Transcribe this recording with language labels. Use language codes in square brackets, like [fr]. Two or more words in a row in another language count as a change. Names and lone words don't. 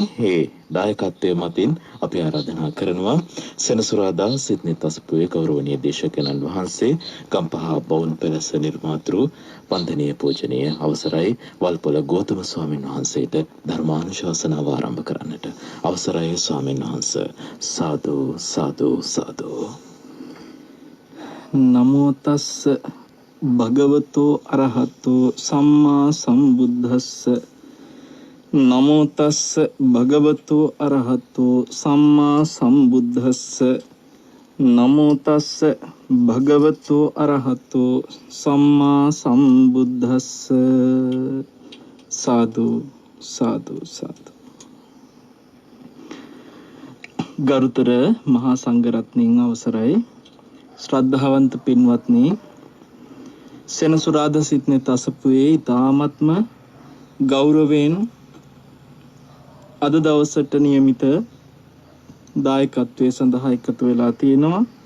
[si] මේ දායකත්වයේ මතින් අපි ආරාධනා කරනවා සෙනසුරාදා සිඩ්නි තසපුවේ ගෞරවනීය දේශකයන්න් වහන්සේ ගම්පහ බවුන් පැලස නිර්මාතෘ වන්දනීය පූජනීය අවසරයි වල්පොල ගෞතම ස්වාමීන් වහන්සේට ධර්මානුශාසනාව ආරම්භ කරන්නට. අවසරයි ස්වාමීන් වහන්සේ. සාදු සාදු සාදු. [pi] නමෝ තස්ස භගවතෝ අරහතෝ සම්මා සම්බුද්දස්ස. නමෝ තස්ස භගවතෝ අරහතෝ සම්මා සම්බුද්දස්ස. නමෝ තස්ස භගවතෝ අරහතෝ සම්මා සම්බුද්දස්ස. [si] සාදු සාදු සාදු. ගරුතර මහා සංඝරත්නයන් අවසරයි, ශ්‍රද්ධාවන්ත පින්වත්නි, සෙනසුරාදා සිටින තසපුවේ ඊ타ත්ම ගෞරවයෙන් අද දවසට નિયમિત දායකත්වයේ සඳහා එකතු වෙලා තියෙනවා.